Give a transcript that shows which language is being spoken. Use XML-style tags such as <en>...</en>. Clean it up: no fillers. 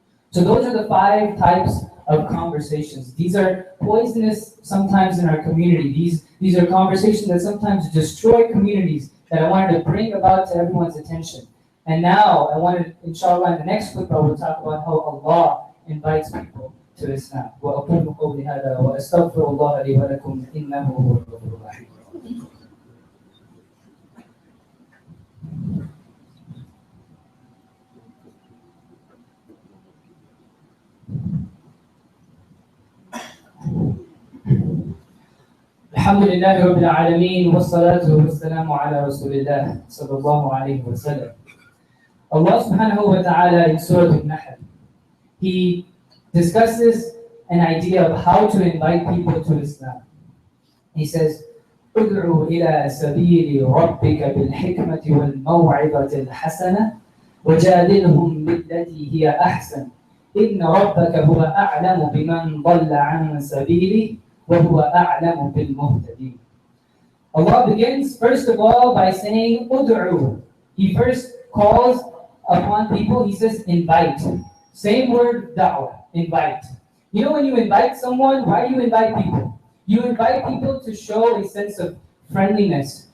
<en>So those are the 5 types of conversations. These are poisonous sometimes in our community. These are conversations that sometimes destroy communities that I wanted to bring about to everyone's attention. And now I wanted, inshallah, in the next clip, I will talk about how Allah invites people to Islam.</en> <ar>وأقول قولي هذا وأستغفر الله لي ولكم إنه هو الغفور الرحيم. الحمد لله رب العالمين والصلاة والسلام على رسول الله صلى الله عليه وسلم.</ar> <en>Allah subhanahu wa ta'ala in Surah Al-Nahl, He discusses an idea of how to invite people to Islam. He says,</en> <ar>ادعو إلى سبيل ربك بالحكمة والموعظة الحسنة وجادلهم بالتي هي أحسن إن ربك هو أعلم بمن ضل عن سبيله وهو أعلم بالمهتدين.</ar> <en>Allah begins first of all by saying ud'u. He first calls upon people, he says invite. Same word da'wah, invite. When you invite someone, why do you invite people? You invite people to show a sense of friendliness.</en>